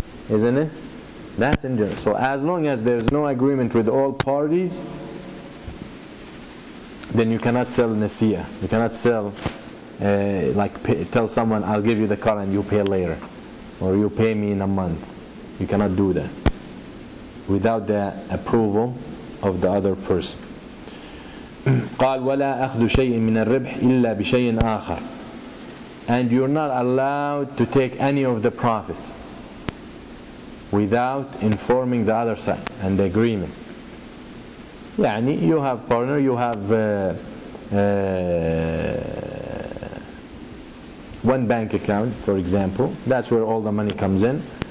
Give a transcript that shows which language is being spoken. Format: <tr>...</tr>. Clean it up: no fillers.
<en>Isn't it? That's in general. So as long as there's no agreement with all parties, then you cannot sell nasiya. You cannot sell, tell someone, I'll give you the car and you pay later, or you pay me in a month. You cannot do that without the approval of the other person.</en> <ar>قال ولا أخذ شيء من الربح إلا بشيء آخر.</ar> <en>And you're not allowed to take any of the profit without informing the other side and the agreement. يعني you have partner, you have one bank account, for example, that's where all the money comes in.</en>